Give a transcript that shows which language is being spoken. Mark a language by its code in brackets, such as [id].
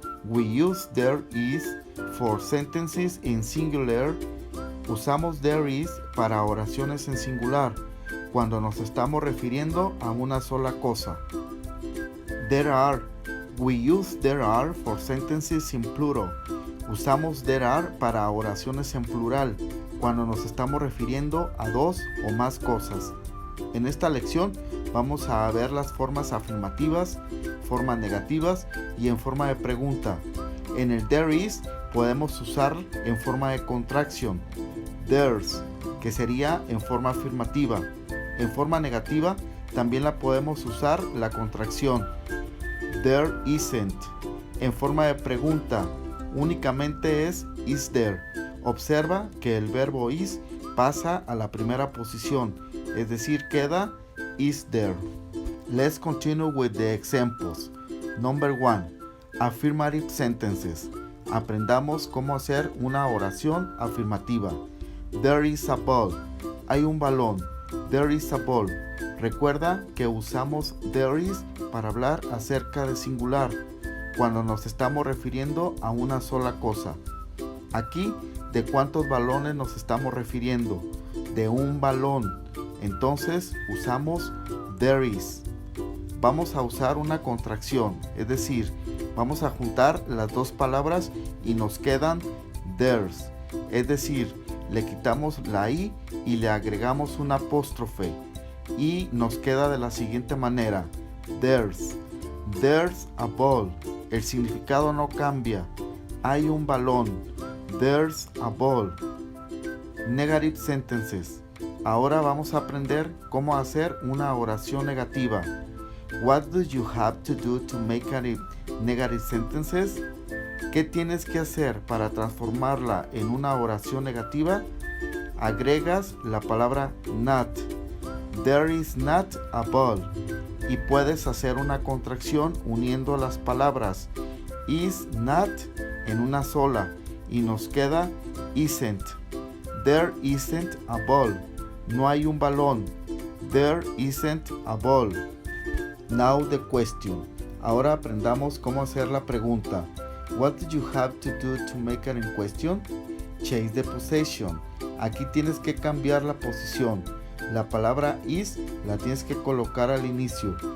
[en] We use there is for sentences in singular. [es] Usamos there is para oraciones en singular, cuando nos estamos refiriendo a una sola cosa. [en] There are. We use there are for sentences in plural. [es] Usamos there are para oraciones en plural, cuando nos estamos refiriendo a dos o más cosas. En esta lección vamos a ver las formas afirmativas, formas negativas y en forma de pregunta. En el there is podemos usar en forma de contracción, there's, que sería en forma afirmativa. En forma negativa también la podemos usar la contracción, there isn't. En forma de pregunta únicamente es is there. Observa que el verbo is pasa a la primera posición, es decir, queda is there. [en] Let's continue with the examples. Number 1. Affirmative sentences. [es] Aprendamos cómo hacer una oración afirmativa. [en] There is a ball. [es] Hay un balón. There is a ball. Recuerda que usamos there is para hablar acerca de singular, cuando nos estamos refiriendo a una sola cosa. Aquí, ¿de cuántos balones nos estamos refiriendo? De un balón. Entonces, usamos there is. Vamos a usar una contracción, es decir, vamos a juntar las dos palabras y nos quedan there's. Es decir, le quitamos la i y le agregamos un apóstrofe y nos queda de la siguiente manera: [en] there's a ball. [es] El significado no cambia. Hay un balón. [en] There's a ball. Negative sentences. [es] Ahora vamos a aprender cómo hacer una oración negativa. [en] What do you have to do to make negative sentences? [es] ¿Qué tienes que hacer para transformarla en una oración negativa? Agregas la palabra not. [en] There is not a ball. [es] Y puedes hacer una contracción uniendo las palabras is not en una sola y nos queda isn't. [en] There isn't a ball. [es] No hay un balón. [en] There isn't a ball. Now the question. [es] Ahora aprendamos cómo hacer la pregunta. [en] What do you have to do to make it in question? Change the position. [es] Aquí tienes que cambiar la posición. La palabra is la tienes que colocar al inicio.